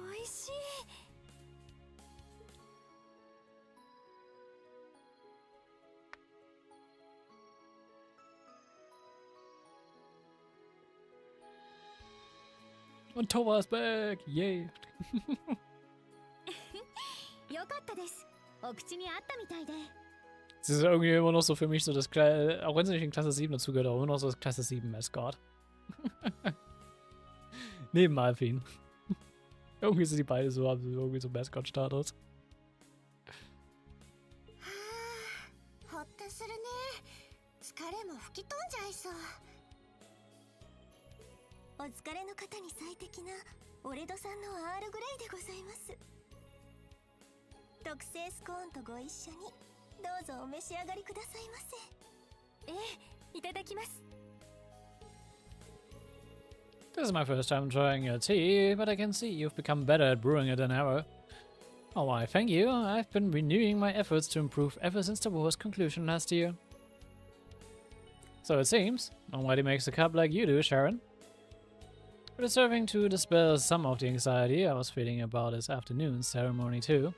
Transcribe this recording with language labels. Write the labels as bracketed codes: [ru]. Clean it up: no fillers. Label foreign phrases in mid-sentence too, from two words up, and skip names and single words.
[de] Und Thomas back! Yay! [ja] よかったです。お口に合ったみたいで。 [de] Es ist irgendwie immer noch so für mich so das Klasse, auch wenn sie nicht in Klasse 7 dazu gehört, aber immer noch so das Klasse 7 Escort. Neben Alpin. Irgendwie sind die beide so, haben sie irgendwie so Mascot-Status. [ja] ほっとするね。疲れも吹き飛んじゃいそう。お疲れの方に最適なオレドさんのアールグレイでございます。特製スコーンとご一緒にどうぞお召し上がりくださいませ。ええ、いただきます。 [en] This is my first time trying your tea, but I can see you've become better at brewing it than ever. Oh, why, thank you. I've been renewing my efforts to improve ever since the war's conclusion last year. So it seems. Nobody makes a cup like you do, Sharon. It is serving to dispel some of the anxiety I was feeling about this afternoon's ceremony too.